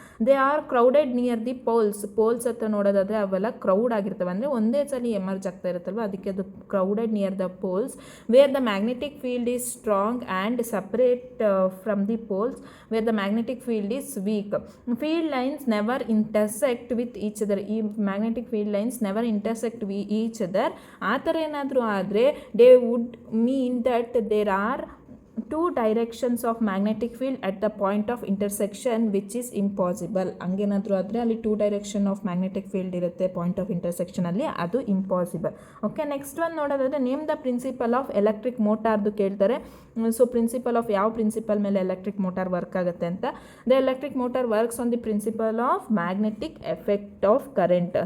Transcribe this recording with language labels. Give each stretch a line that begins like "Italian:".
English: they are crowded near the poles
Kannada: ಹತ್ರ ನೋಡೋದಾದರೆ ಅವೆಲ್ಲ ಕ್ರೌಡ್ ಆಗಿರ್ತವೆ, ಅಂದರೆ ಒಂದೇ ಸಲ ಎಮರ್ಜ್ ಆಗ್ತಾ ಇರುತ್ತಲ್ವ, ಅದಕ್ಕೆ ಅದು crowded near the poles.
English: Where the magnetic field is strong and separate from the poles where the magnetic field is weak. Field lines never intersect with each other. ಈ magnetic field lines never intersect each other.
Kannada: ಆ ಥರ ಏನಾದರೂ ಆದರೆ
English: they would mean that there are 2 directions of magnetic field at the point of intersection, which is impossible.
Kannada: ಹಂಗೇನಾದರೂ ಆದರೆ ಅಲ್ಲಿ 2 direction of magnetic field ಇರುತ್ತೆ point of ಇಂಟರ್ಸೆಕ್ಷನಲ್ಲಿ, ಅದು impossible. Okay, next ಒಂದು ನೋಡೋದಾದರೆ
English: name the principle of electric ಮೋಟಾರ್ದು
Kannada: ಕೇಳ್ತಾರೆ. So principle of ಯಾವ principal ಮೇಲೆ electric motor work ಆಗುತ್ತೆ ಅಂತ.
English: The electric motor works on the principle of magnetic effect of current.